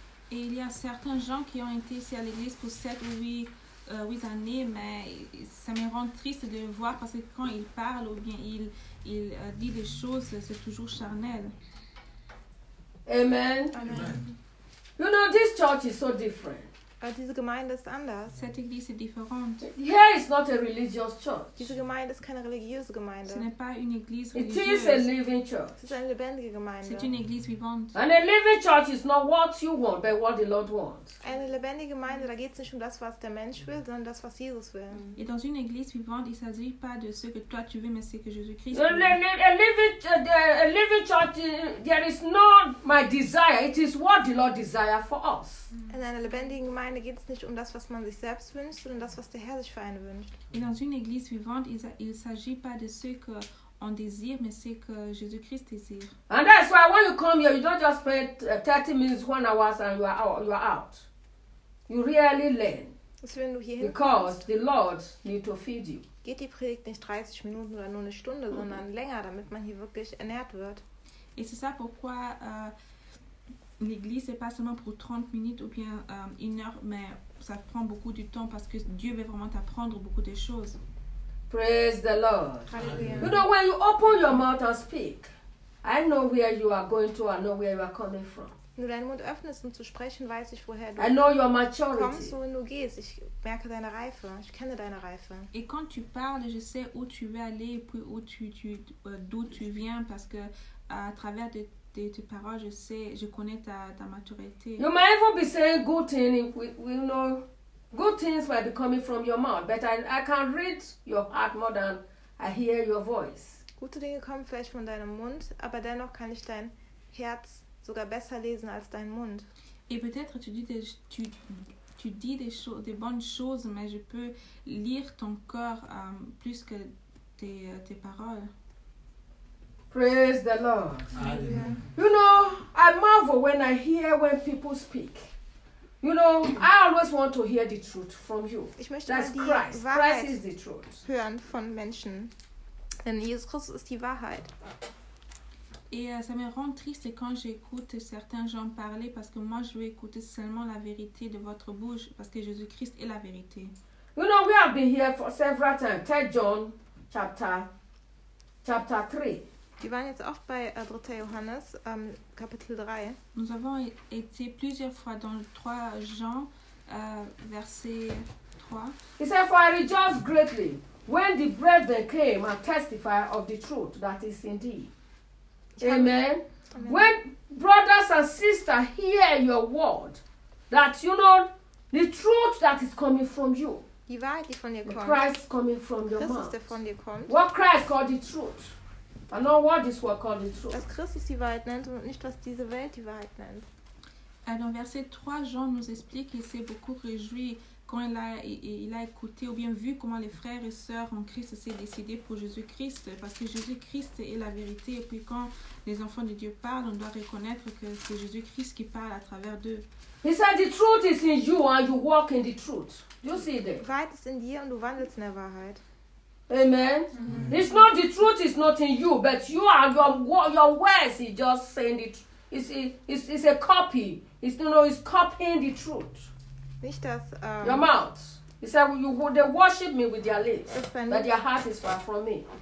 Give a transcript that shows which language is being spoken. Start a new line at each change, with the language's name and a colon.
French: Et il y a certains gens qui ont été ici à l'église pour 7 ou 8 années, mais ça me rend triste de voir parce que quand ils parlent ou bien il dit des choses, c'est toujours charnel. Amen. Amen.
English: You know, this church is so different.
German: Diese Gemeinde ist anders.
French: Cette église est différente.
English: Here is not a religious church.
German: Diese Gemeinde ist keine religiöse Gemeinde.
French: Ce n'est pas une église religieuse.
English: It is a living church.
French: C'est une
German: lebendige Gemeinde.
French: C'est une église vivante.
English: And a living church is not what you want, but what the Lord wants.
German: Eine lebendige Gemeinde, da geht es nicht um das, was der Mensch will, sondern das, was Jesus will.
French: Et dans une église vivante, il ne s'agit pas de ce que toi tu veux, mais ce que Jésus-Christ veut.
English: A living church, there is not my desire. It is what the Lord desires for us.
German: In einer lebendigen Gemeinde geht es nicht um das, was man sich selbst wünscht, sondern das, was der Herr sich für einen wünscht.
French: Et dans une église vivante, il ne s'agit pas de ce que on désire, mais ce que Jésus-Christ désire.
English: And that's why when you come here, you don't just spend 30 minutes, 1 hour, and you are out. You really learn.
German: Also, wenn du hier hinkommst,
English: because the Lord needs to feed you.
German: Geht die Predigt nicht 30 Minuten oder nur eine Stunde, sondern länger, damit man hier wirklich ernährt wird.
French: Et c'est ça pourquoi l'église n'est pas seulement pour 30 minutes ou bien une heure, mais ça prend beaucoup de temps parce que Dieu veut vraiment t'apprendre beaucoup de choses.
English: Praise the Lord. Hallelujah. You know, when you open your mouth and speak, I know where you are going to, I know where you are coming from.
German: Wenn du deinen Mund öffnest, um zu sprechen, weiß ich, woher du
English: I know your maturity.
German: Kommst, wohin du gehst. Ich merke deine Reife. Ich kenne deine Reife.
French: Et quand tu parles, je sais où tu veux aller, puis où d'où tu viens, parce que à travers tes paroles, je sais, je connais ta maturité.
English: You might even be saying good things. We know good things might be coming from your mouth, but I can read your heart more than I hear your voice.
German: Gute Dinge kommen vielleicht von deinem Mund, aber dennoch kann ich dein Herz sogar besser lesen als dein Mund.
French: Et peut-être tu dis des bonnes choses, mais je peux lire ton cœur plus que tes paroles.
English: Praise the Lord. Amen. You know, I marvel when I hear when people speak. You know, I always want to hear the truth from you.
German: Ich möchte immer die Wahrheit
English: Christ is the truth.
German: Hören von Menschen. Denn Jesus Christus ist die Wahrheit.
French: Et ça me rend triste quand j'écoute certains gens parler parce que moi je veux écouter seulement la vérité de votre bouche parce que Jésus-Christ est la vérité.
English: You know, we have been here for several times. 3 John chapter 3.
German: Wir waren jetzt oft bei 3. Johannes, Kapitel 3.
French: Nous avons été plusieurs fois dans 3 Jean, verset 3.
English: He said, for I rejoice greatly when the brethren came and testified of the truth that is in thee. Amen. Amen. When brothers and sisters hear your word, that you know the truth that is coming from you.
German: Die Wahrheit, die von dir kommt.
English: Christ coming from your
German: Christus,
English: mouth.
German: Der von dir kommt.
English: What Christ called the truth, and not what this world called the truth.
German: Was Christus die Wahrheit nennt und nicht was diese Welt die Wahrheit nennt.
French: Alors verset 3, Jean nous explique qu'il s'est beaucoup réjoui quand il a écouté ou bien vu comment les frères et sœurs en Christ s'est décidé pour Jésus-Christ parce que Jésus-Christ est la vérité et puis quand les enfants de Dieu parlent on doit reconnaître que c'est Jésus-Christ qui parle à travers d'eux.
English: He said the truth is in you and you walk in the truth. You see that?
German: Die Wahrheit ist in dir und du wandelst in der Wahrheit. Amen. Amen.
English: It's not the truth is not in you, but you are your words is just saying the truth. It's a copy. It's you know it's copying the truth.
German: Nicht das,
English: your mouth. He said, well, you, they worship me with their lips, but their heart is far from me.